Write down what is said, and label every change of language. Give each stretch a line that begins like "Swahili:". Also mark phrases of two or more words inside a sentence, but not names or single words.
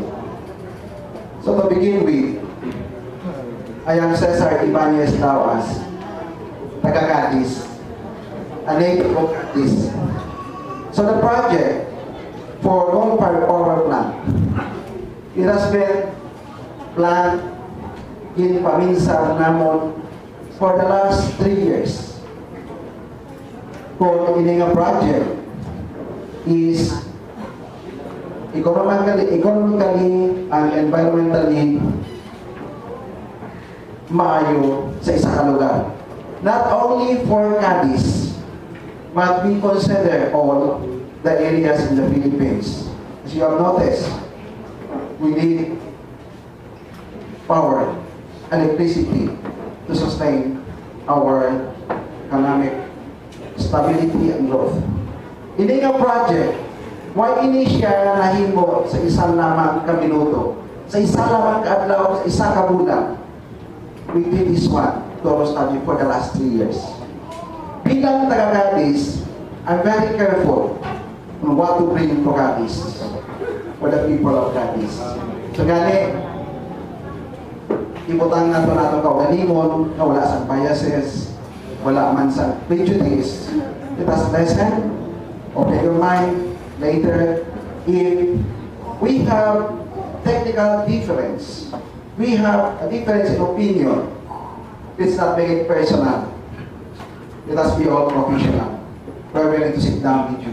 English: So to begin with, I am Cesar Ibanez Lawas, taga-Cadiz, a native of Cadiz. So the project for coal-fired power plant, it has been planned in
Hiligaynon: Panglunsod namon
English: for the last 3 years.
Hiligaynon: For ini nga project
English: is economically and environmentally
Hiligaynon: maayo sa isa ka lugar.
English: Not only for Cadiz, but we consider all the areas in the Philippines. As you have noticed, we need power, electricity to sustain our economic stability and growth.
Hiligaynon: Ini nga project, why ini siya nahimo sa isang lamang ka minuto, sa isa lamang ka adlaw, sa isa ka bulan.
English: We did this one to study for the last 3 years.
Hiligaynon: Bilang taga-Cadiz,
English: I'm very careful on what to bring to Cadiz for the people of Cadiz.
Hiligaynon: So gani, ibutang nato kaugalingon na wala sa biases, wala man sa prejudice.
English: Let us listen, open your mind. Later, if we have technical difference, we have a difference in opinion, let's not make it personal. Let us be all professional. We're willing to sit down with you.